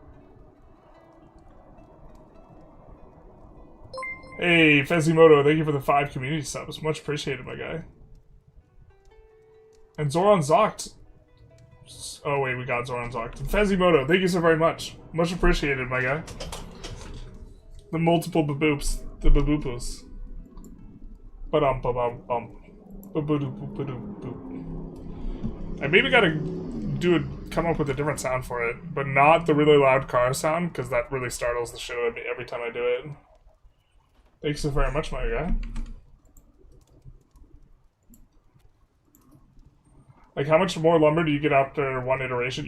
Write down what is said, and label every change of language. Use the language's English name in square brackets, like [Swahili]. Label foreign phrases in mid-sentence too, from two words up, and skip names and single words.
[English] Hey, Fezimoto, thank you for the 5 community subs. Much appreciated, my guy. And Zoran Zokt. Oh wait, we got Zoran Zokt. And Fezimoto, thank you so very much. Much appreciated, my guy. The multiple baboops. The baboopos. Ba-dum-ba-bum-bum. Ba-ba-doop-ba-doop-boop. I maybe gotta come up with a different sound for it, but not the really loud car sound, because that really startles the shit out of me every time I do it. Thanks so very much, my guy. Like, how much more lumber do you get after one iteration?